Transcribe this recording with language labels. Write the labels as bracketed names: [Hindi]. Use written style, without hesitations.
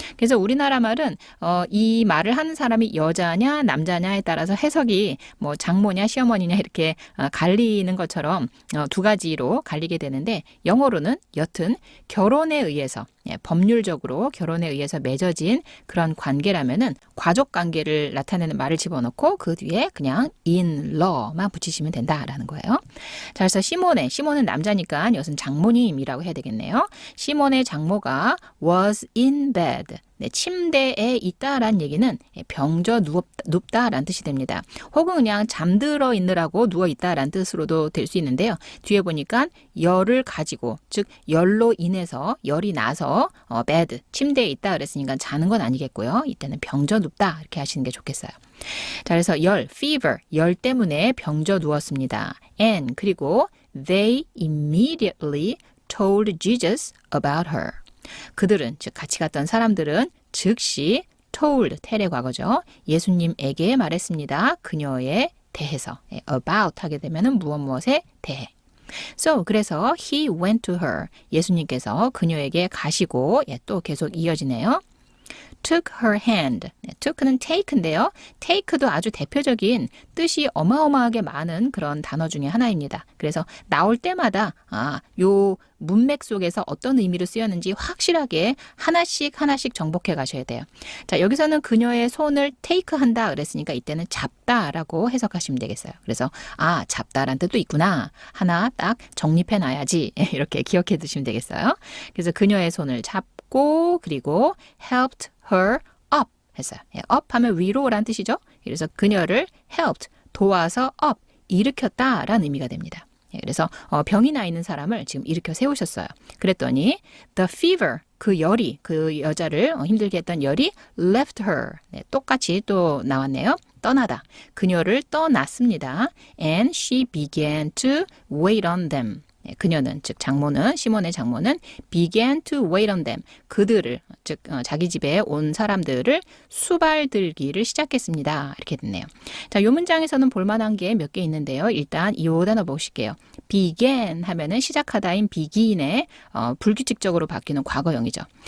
[Korean] 그래서 우리나라 말은 이 말을 하는 사람이 여자냐 남자냐에 따라서 해석이 뭐 장모냐 시어머니냐 이렇게 갈리는 것처럼 두 가지로 갈리게 되는데 영어로는 여튼 결혼에 의해서 법률적으로 결혼에 의해서 맺어진 그런 관계라면은 가족 관계를 나타내는 말을 집어넣고 그 뒤에 그냥 in-law만 붙이시면 된다라는 거예요. 자, 그래서 시몬은 남자니까 이것은 장모님이라고 해야 되겠네요. 시몬의 장모가 [English] was in bed. [Korean] 네, 침대에 있다라는 얘기는 병져 눕다라는 뜻이 됩니다. 혹은 그냥 잠들어 있느라고 누워 있다라는 뜻으로도 될 수 있는데요. 뒤에 보니까 열을 가지고 즉 열로 인해서 열이 나서 bed 침대에 있다 그랬으니까 자는 건 아니겠고요. 이때는 병져 눕다 이렇게 하시는 게 좋겠어요. 자, 그래서 fever 열 때문에 병져 누웠습니다. [English] And [Korean] 그리고 [English] they immediately told Jesus about her. [Korean] 그들은 즉 같이 갔던 사람들은 즉시 told 텔의 과거죠. 예수님에게 말했습니다. 그녀에 대해서 about 하게 되면은 무엇에 대해. [English] So [Korean] 그래서 [English] he went to her. [Korean] 예수님께서 그녀에게 가시고 또 계속 이어지네요. [English] took her hand. [Korean] took는 take인데요. take도 아주 대표적인 뜻이 어마어마하게 많은 그런 단어 중에 하나입니다. 그래서 나올 때마다 요 문맥 속에서 어떤 의미로 쓰였는지 확실하게 하나씩 정복해 가셔야 돼요. 자, 여기서는 그녀의 손을 take한다 그랬으니까 이때는 잡다라고 해석하시면 되겠어요. 그래서 잡다란 뜻도 있구나. 하나 딱 정립해 놔야지. 이렇게 기억해 두시면 되겠어요. 그래서 그녀의 손을 잡고 그리고 [English] helped her up [Korean] 했어요. up 하면 위로란 뜻이죠. 그래서 그녀를 helped 도와서 up 일으켰다라는 의미가 됩니다. 그래서 병이 나 있는 사람을 지금 일으켜 세우셨어요. 그랬더니 [English] the fever [Korean] 그 열이 그 여자를 힘들게 했던 열이 [English] left her [Korean] 똑같이 또 나왔네요. 떠나다. 그녀를 떠났습니다. [English] And she began to wait on them. [Korean] 그녀는 즉 장모는 시몬의 장모는 [English] began to wait on them. [Korean] 그들을 즉 자기 집에 온 사람들을 수발들기를 시작했습니다. 이렇게 됐네요. 자, 이 문장에서는 볼만한 게 몇 개 있는데요. 일단 이 단어 보실게요. began 하면은 시작하다인 begin에 불규칙적으로 바뀌는 과거형이죠.